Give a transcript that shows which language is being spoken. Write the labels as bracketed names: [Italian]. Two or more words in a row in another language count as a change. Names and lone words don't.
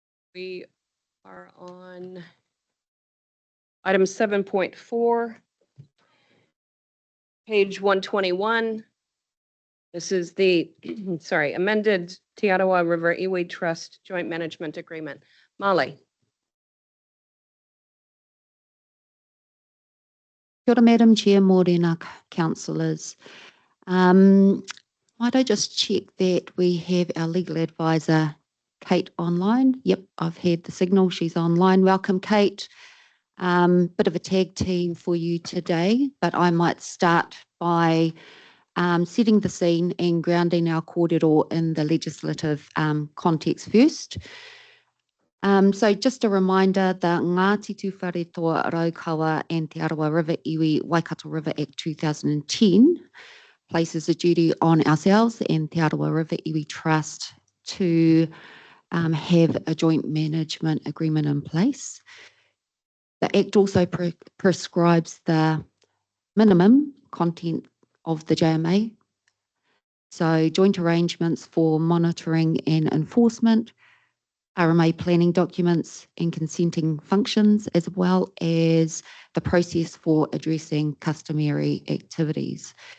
[English] We are on item 7.4, page 121. This is the, amended Te Arawa River Iwi Trust Joint Management Agreement. Molly. [Māori] Kia ora, [English] Madam Chair, Mōrena councillors. Might I just check that we have our legal advisor, Kate, online? Yep, I've had the signal. She's online. Welcome, Kate. Bit of a tag team for you today, but I might start by setting the scene and grounding our kōrero in the legislative context first. So just a reminder, the Ngāti Tūwharetoa Raukawa and Te Arawa River Iwi Waikato River Act 2010 places a duty on ourselves and Te Arawa River Iwi Trust to have a joint management agreement in place. The Act also prescribes the minimum content of the JMA, so joint arrangements for monitoring and enforcement, RMA planning documents and consenting functions, as well as the process for addressing customary activities.